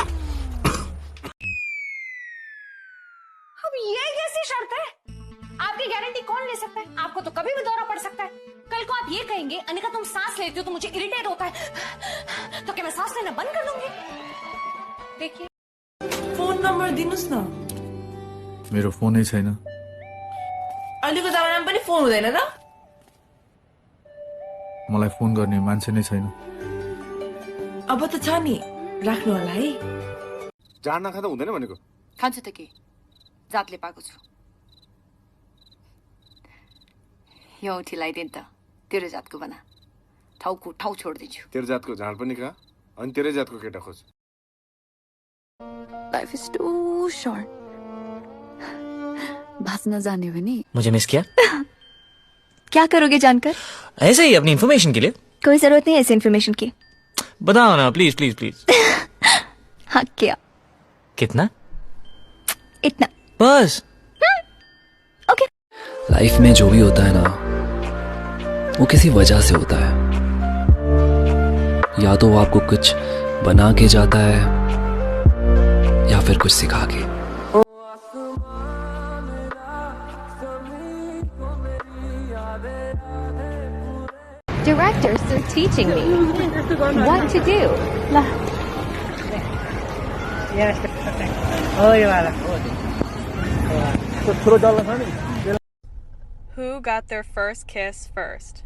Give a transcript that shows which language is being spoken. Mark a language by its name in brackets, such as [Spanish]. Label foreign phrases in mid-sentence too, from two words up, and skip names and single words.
[Hindi] अब ये कैसी शर्त है? आपकी गारंटी कौन ले सकता है? आपको तो कभी भी दौरा पड़ सकता है। कल को आप ये कहेंगे अनिका तुम सांस लेती हो तो मुझे इरिटेट होता है, तो क्या मैं सांस लेना बंद कर दूंगी? देखिए [Nepali] फोन नम्बर दिनुस् न। मेरो फोनै छैन। अहिलेको जमानामा पनि फोन हुँदैन र? मलाई फोन गर्ने मान्छे नै छैन। अब त छ नि, राख्नु होला है। जान नखाँदा हुँदैन भनेको। खान्छु त के, जातले पाएको छु। यो औँठी लगाइदिए नि त, तेरो जातको बना। ठाउँको ठाउँ छोडिदिन्छु। तेरो जातको झाड पनि खा, अनि तेरै जातको केटा खोज। [English] life is too short. [Hindi] भाषण जाने हो नहीं। मुझे मिस किया? क्या करोगे जानकर? ऐसे ही अपनी इन्फॉर्मेशन के लिए। कोई जरूरत नहीं ऐसे इन्फॉर्मेशन की। बताओ ना प्लीज प्लीज प्लीज। हाँ क्या? कितना? इतना बस। ओके। लाइफ में जो भी होता है ना, वो किसी वजह से होता है। या तो वो आपको कुछ बना के जाता है या फिर कुछ सिखा के। [English] Directors are teaching me what to do. Who got their first kiss first?